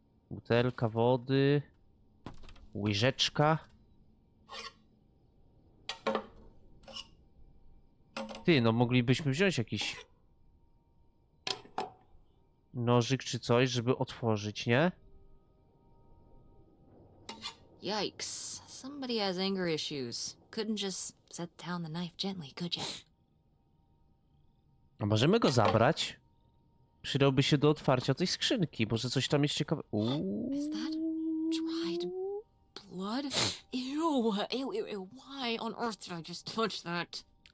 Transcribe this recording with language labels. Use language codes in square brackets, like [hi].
[pl] Butelka wody. Łyżeczka. Ty, no moglibyśmy wziąć jakiś nożyk czy coś, żeby otworzyć, nie? [en] Yikes. Somebody has anger issues. Couldn't just set down the knife gently, could ya? [pl] A możemy go zabrać? Przydałby się do otwarcia tej skrzynki. Może coś tam jest ciekawe. [en] Is that dried blood? Ew, ew, ew, ew. Why on earth did I just touch that?